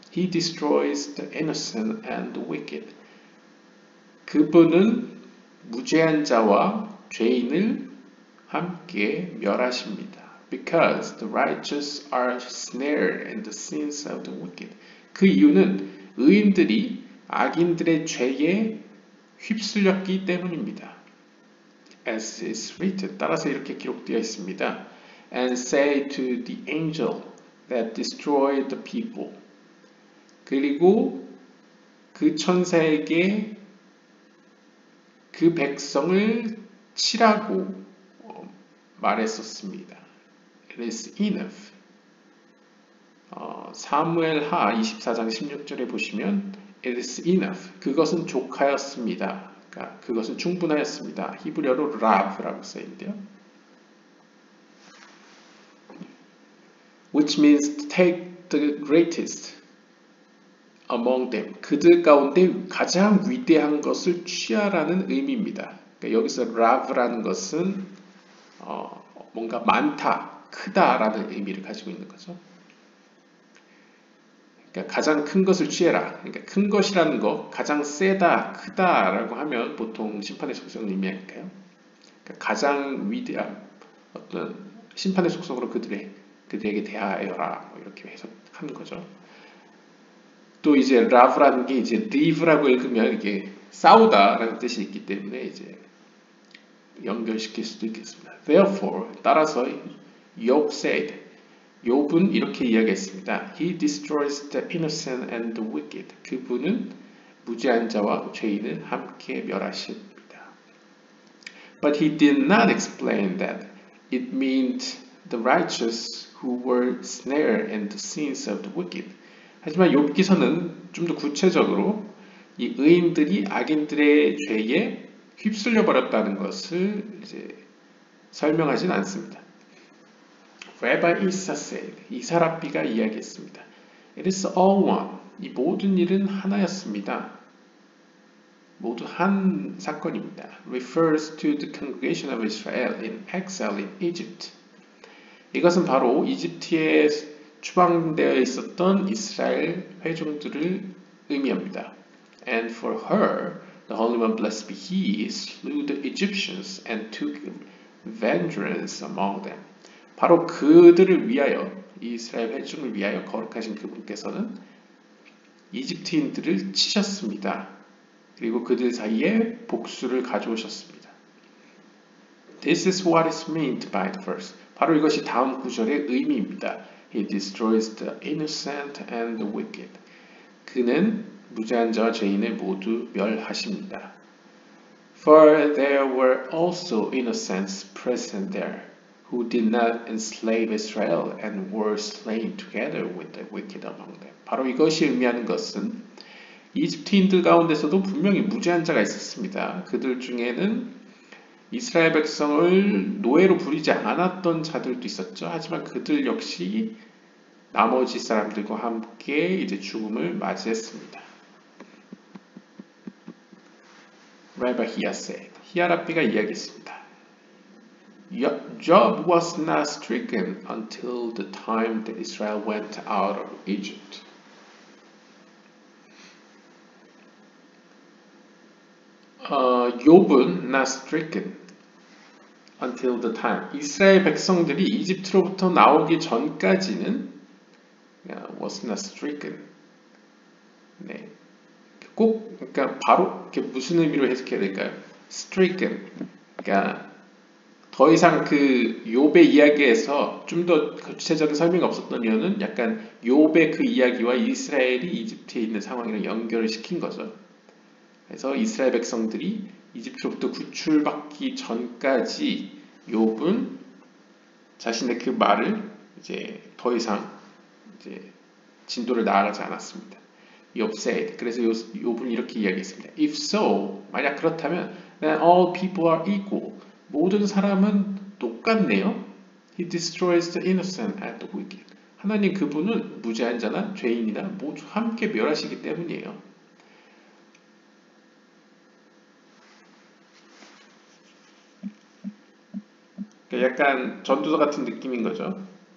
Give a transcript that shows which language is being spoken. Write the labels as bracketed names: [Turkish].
[English] He destroys the innocent and the wicked. [Korean] 그분은 무죄한 자와 죄인을 함께 멸하십니다. [English] Because the righteous are snared in the sins of the wicked. [Korean] 그 이유는 의인들이 악인들의 죄에 휩쓸렸기 때문입니다. [English] As is written. [Korean] 따라서 이렇게 기록되어 있습니다. [English] And say to the angel that destroyed the people. [Korean] 그리고 그 천사에게 그 백성을 치라고 말했었습니다. [English] It is enough. [Korean] 사무엘하 24장 16절에 보시면 [English] It is enough. [Korean] 그것은 족하였습니다. 그러니까 그것은 충분하였습니다. 히브리어로 rav라고 써있는데요. [English] Which means to take the greatest among them. [Korean] 그들 가운데 가장 위대한 것을 취하라는 의미입니다. 그러니까 여기서 rav라는 것은 뭔가 많다, 크다라는 의미를 가지고 있는 거죠. 그러니까 가장 큰 것을 취해라. 그러니까 큰 것이라는 거, 가장 세다, 크다라고 하면 보통 심판의 속성을 의미할까요? 그러니까 가장 위대한 어떤 심판의 속성으로 그들에게 대하여라. 뭐 이렇게 해석하는 거죠. 또 이제 love라는 게 이제 live라고 읽으면 이게 싸우다라는 뜻이 있기 때문에 이제 연결시킬 수도 있겠습니다. [English] Therefore, [Korean] 따라서 [English] Job said, [Korean] 욥은 이렇게 이야기했습니다. [English] He destroys the innocent and the wicked. [Korean] 그분은 무죄한 자와 죄인을 함께 멸하십니다. [English] But he did not explain that it meant the righteous who were snared in the sins of the wicked. [Korean] 하지만 욥기서는 좀 더 구체적으로 이 의인들이 악인들의 죄에 휩쓸려 버렸다는 것을 이제 설명하진 않습니다. [English] Rabbi Issa said, [Korean] 이사랍비가 이야기했습니다. [English] It is all one. [Korean] 이 모든 일은 하나였습니다. 모두 한 사건입니다. [English] Refers to the congregation of Israel in exile in Egypt. [Korean] 이것은 바로 이집트에 추방되어 있었던 이스라엘 회중들을 의미합니다. [English] And for her, the Holy One, blessed be He, slew the Egyptians and took vengeance among them. [Korean] 바로 그들을 위하여, 이스라엘 회중을 위하여 거룩하신 그분께서는 이집트인들을 치셨습니다. 그리고 그들 사이에 복수를 가져오셨습니다. [English] This is what is meant by the verse. [Korean] 바로 이것이 다음 구절의 의미입니다. [English] He destroys the innocent and the wicked. [Korean] 그는 무죄한 자와 죄인을 모두 멸하십니다. [English] For there were also innocents present there, who did not enslave Israel and were slain together with the wicked among them. [Korean] 바로 이것이 의미하는 것은 이집트인들 가운데서도 분명히 무죄한 자가 있었습니다. 그들 중에는 이스라엘 백성을 노예로 부리지 않았던 자들도 있었죠. 하지만 그들 역시 나머지 사람들과 함께 이제 죽음을 맞이했습니다. [English] Rabbi Hiya said, [Korean] 히야랍비가 이야기했습니다. [English] Job was not stricken until the time that Israel went out of Egypt. 욥은 not stricken until the time. [Korean] 이스라엘 백성들이 이집트로부터 나오기 전까지는 [English] was not stricken. [Korean] 네. 꼭 그러니까 바로 이렇게 무슨 의미로 해석해야 될까요? [English] stricken. [Korean] 그러니까 더 이상 그 욥의 이야기에서 좀 더 구체적인 설명이 없었던 이유는 약간 욥의 그 이야기와 이스라엘이 이집트에 있는 상황이랑 연결을 시킨 거죠. 그래서 이스라엘 백성들이 이집트로부터 구출받기 전까지 욥은 자신의 그 말을 이제 더 이상 이제 진도를 나아가지 않았습니다. [English] Job said. [Korean] 그래서 욥은 이렇게 이야기했습니다. [English] If so, [Korean] 만약 그렇다면 [English] then all people are equal. [Korean] 모든 사람은 똑같네요. [English] He destroys the innocent and the wicked. [Korean] 하나님 그분은 무죄한 자나 죄인이나 모두 함께 멸하시기 때문이에요. 약간 전도서 같은 느낌인 거죠.